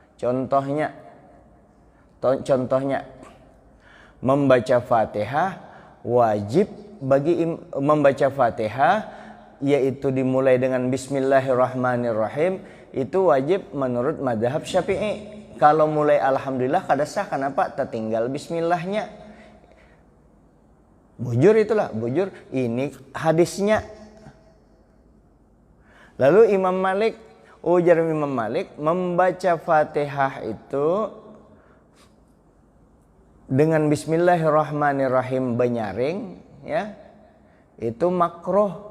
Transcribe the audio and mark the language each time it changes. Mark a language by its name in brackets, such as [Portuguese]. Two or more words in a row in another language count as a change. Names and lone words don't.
[Indonesian] Contohnya membaca Fatihah wajib bagi membaca Fatihah, yaitu dimulai dengan Bismillahirrahmanirrahim, itu wajib menurut madhab Syafi'i. Kalau mulai alhamdulillah kada sah, kenapa? Tertinggal bismillahnya. Bujur itulah, bujur. Ini hadisnya. Lalu Imam Malik, ujar Imam Malik, membaca Fatihah itu dengan Bismillahirrahmanirrahim benyaring, ya, itu makruh.